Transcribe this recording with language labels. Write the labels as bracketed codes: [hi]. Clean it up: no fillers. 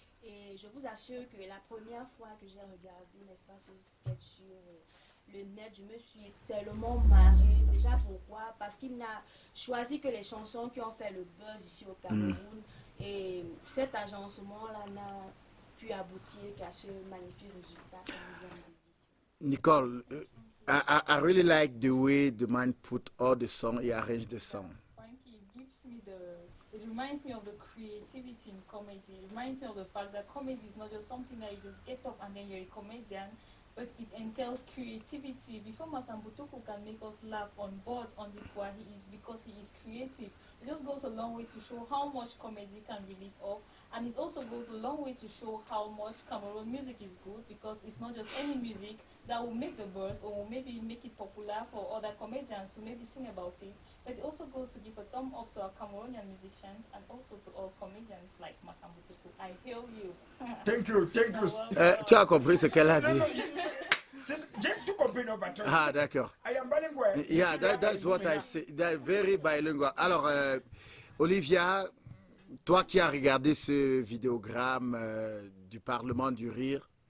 [fr] Et je vous assure que la première fois que j'ai regardé, n'est-ce pas, ce sketch sur le net, je me suis tellement marrée. Déjà, pourquoi? Parce qu'il n'a choisi que les chansons qui ont fait le buzz ici au Cameroun. Et cet agencement-là n'a pu aboutir qu'à ce magnifique résultat que nous avons vu. [en] Nicole, I really like the way the man put all the song, he arranged the song. It reminds me of the creativity in comedy. It reminds me of the fact that comedy is not just something that you just get up and then you're a comedian, but it entails creativity. Before Masambutoko can make us laugh on board on the Kwa, he is because he is creative. It just goes a long way to show how much comedy can relieve off, and it also goes a long way to show how much Cameroon music is good, because it's not just any music that will make the buzz or will maybe make it popular for other comedians to maybe sing about it. But it also goes to give a thumb up to our Cameroonian musicians and also to all comedians like Masambutoko. I hail you. Thank you. [fr] Tu as compris ce qu'elle a dit? J'ai tout compris, non, patron. Ah, d'accord. [en] I am bilingual. Yeah, that's what I say. They're very bilingual. [fr] Alors, Olivia, toi qui as regardé ce vidéogramme du Parlement du Rire.